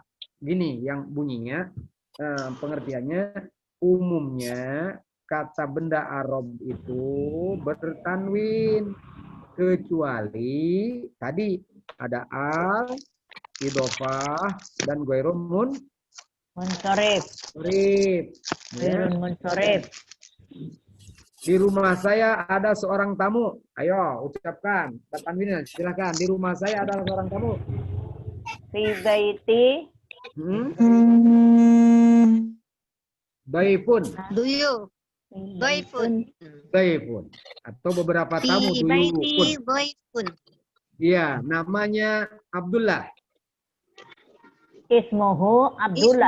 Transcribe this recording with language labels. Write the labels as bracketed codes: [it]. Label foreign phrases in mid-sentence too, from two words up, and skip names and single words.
[id] Gini yang bunyinya, pengertiannya umumnya kata benda Arab itu bertanwin kecuali tadi ada al, idhofah dan ghairum Munsorif. ya. Munsorif. Di rumah saya ada seorang tamu. Ayo ucapkan tanwinnya, silakan. Di rumah saya ada seorang tamu. [ar] في بيتي ضيف. Duyu. Doifun. [id] Daifun. Atau beberapa tamu [ar] في بيتي ضيوف. ضيف. [id] Iya, namanya Abdullah. [ar] اسمه عبد الله.